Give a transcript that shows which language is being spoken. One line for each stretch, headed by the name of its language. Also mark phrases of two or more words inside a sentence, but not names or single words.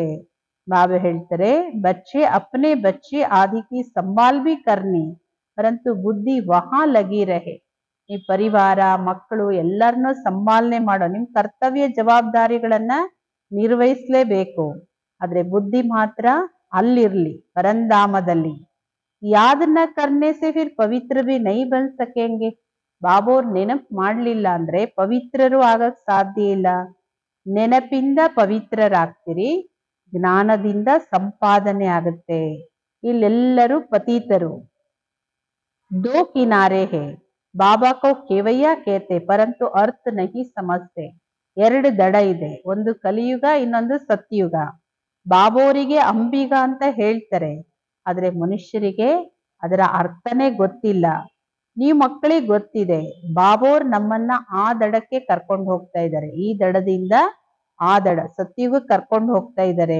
Kannada: ಬಾಬಾ ಹೇಳ್ತಾರೆ,
Hindi: बच्चे अपने बच्चे आदि की संभाल भी करनी परन्तु बुद्धि वहाँ लगी रहे.
Kannada: ಈ ಪರಿವಾರ ಮಕ್ಕಳು ಎಲ್ಲರನ್ನೂ ಸಂಭಾಲನೆ ಮಾಡೋ ನಿಮ್ ಕರ್ತವ್ಯ ಜವಾಬ್ದಾರಿಗಳನ್ನ ನಿರ್ವಹಿಸ್ಲೇಬೇಕು. ಆದ್ರೆ ಬುದ್ಧಿ ಮಾತ್ರ ಅಲ್ಲಿರ್ಲಿ, ಪರಂಧಾಮದಲ್ಲಿ.
Hindi: याद न करने से फिर पवित्र भी नहीं बन सकेंगे.
Kannada: ಬಾಬೋರ್ ನೆನಪು ಮಾಡ್ಲಿಲ್ಲ ಅಂದ್ರೆ ಪವಿತ್ರರು ಆಗಕ್ ಸಾಧ್ಯ ಇಲ್ಲ. ನೆನಪಿಂದ ಪವಿತ್ರರಾಗ್ತೀರಿ, ಜ್ಞಾನದಿಂದ ಸಂಪಾದನೆ ಆಗುತ್ತೆ. ಇಲ್ಲೆಲ್ಲರೂ ಪತೀತರು.
Hindi: दो किनारे है, बाबा को खेवैया कहते परन्तु अर्थ नहीं समझते.
Kannada: ಎರಡು ದಡ ಇದೆ, ಒಂದು ಕಲಿಯುಗ, ಇನ್ನೊಂದು ಸತ್ಯುಗ. ಬಾಬೋರಿಗೆ ಅಂಬಿಗ ಅಂತ ಹೇಳ್ತಾರೆ, ಆದ್ರೆ ಮನುಷ್ಯರಿಗೆ ಅದರ ಅರ್ಥನೇ ಗೊತ್ತಿಲ್ಲ. ನೀವು ಮಕ್ಕಳಿಗೆ ಗೊತ್ತಿದೆ, ಬಾಬೋರ್ ನಮ್ಮನ್ನ ಆ ದಡಕ್ಕೆ ಕರ್ಕೊಂಡು ಹೋಗ್ತಾ ಇದ್ದಾರೆ, ಈ ದಡದಿಂದ ಆ ದಡ ಸತ್ಯುಗಕ್ಕೆ ಕರ್ಕೊಂಡು ಹೋಗ್ತಾ ಇದ್ದಾರೆ.